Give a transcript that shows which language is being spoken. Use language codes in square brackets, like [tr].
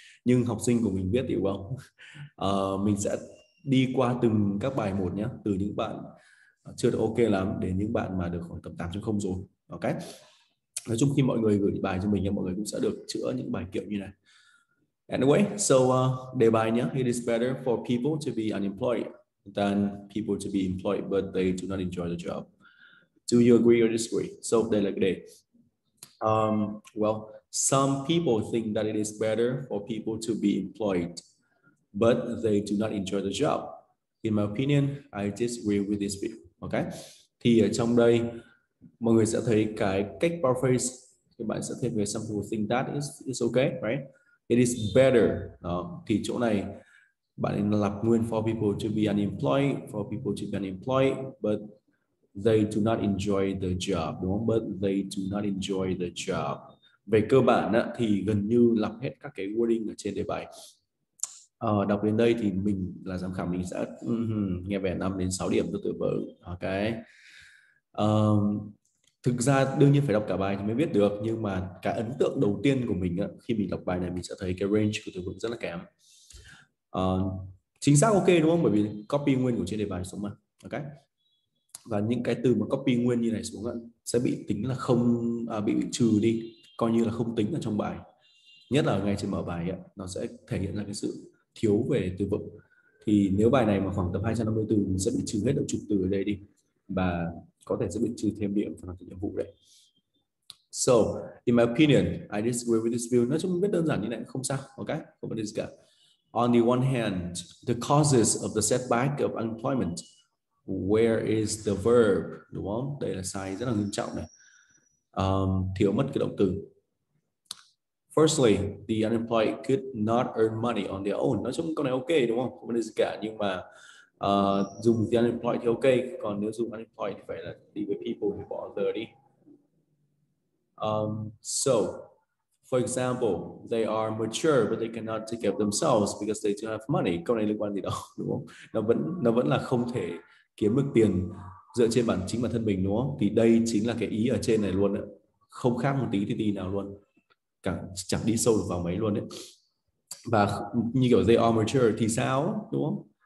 [vi] Nhưng học sinh của mình viết thì không. Mình sẽ đi qua từng các bài một nhé, từ những bạn chưa được ok lắm đến những bạn mà được khoảng tầm 8.0 rồi. Ok. Nói chung khi mọi người gửi bài cho mình, mọi người cũng sẽ được chữa những bài kiểu như này. [en] Anyway, so [vi] đề bài nhé. [en] It is better for people to be unemployed than people to be employed but they do not enjoy the job. Do you agree or disagree? [vi] So đây là cái đề. [en] Well, some people think that it is better for people to be employed but they do not enjoy the job. In my opinion, I disagree with this view. Okay. [vi] Thì ở trong đây mọi người sẽ thấy cái cách paraphrase, các bạn sẽ thêm về [en] some people think that is okay, right? It is better. [vi] Đó. Thì chỗ này bạn lặp nguyên [en] for people to be unemployed, for people to be unemployed, but they do not enjoy the job, [vi] đúng không? [en] But they do not enjoy the job. [vi] Về cơ bản á, thì gần như lặp hết các cái wording ở trên đề bài. Đọc đến đây thì mình là giám khảo, mình sẽ nghe vẻ 5 đến 6 điểm tôi tự vỡ. Ok. Thực ra đương nhiên phải đọc cả bài thì mới biết được, nhưng mà cái ấn tượng đầu tiên của mình á, khi mình đọc bài này mình sẽ thấy cái range của từ vựng rất là kém. Chính xác ok đúng không? Bởi vì copy nguyên của trên đề bài xuống mà. Ok. Và những cái từ mà copy nguyên như này xuống á, sẽ bị tính là không, bị trừ đi, coi như là không tính ở trong bài. Nhất là ngay trên mở bài ấy, nó sẽ thể hiện ra cái sự thiếu về từ vựng. Thì nếu bài này mà khoảng tầm 250 từ mình sẽ bị trừ hết được chục từ ở đây đi, và có thể sẽ bị trừ thêm điểm phần làm nhiệm vụ đấy. [en] So, in my opinion, I disagree with this view. [vi] Nói chung biết đơn giản như này không sao, ok, không vấn đề gì cả. [en] On the one hand, the causes of the setback of unemployment. Where is the verb, [vi] đúng không? Đây là sai rất là nghiêm trọng này. Thiếu mất cái động từ. [en] Firstly, the unemployed could not earn money on their own. [vi] Nói chung câu này ok đúng không? Không vấn đề gì cả, nhưng mà dùng [en] the unemployed [vi] thì ok, còn nếu dùng unemployed thì phải là đi với [en] people [vi] thì bỏ the đi. [en] So, for example, they are mature but they cannot take care of themselves because they don't have money. [vi] Câu này liên quan gì đâu, đúng không? Nó vẫn là không thể kiếm được tiền dựa trên chính bản thân mình, đúng không? Thì đây chính là cái ý ở trên này luôn đấy. Không khác một tí thì tí nào luôn. Chẳng đi sâu được vào mấy luôn đấy. Và như kiểu [en] they are mature [vi] thì sao, đúng không?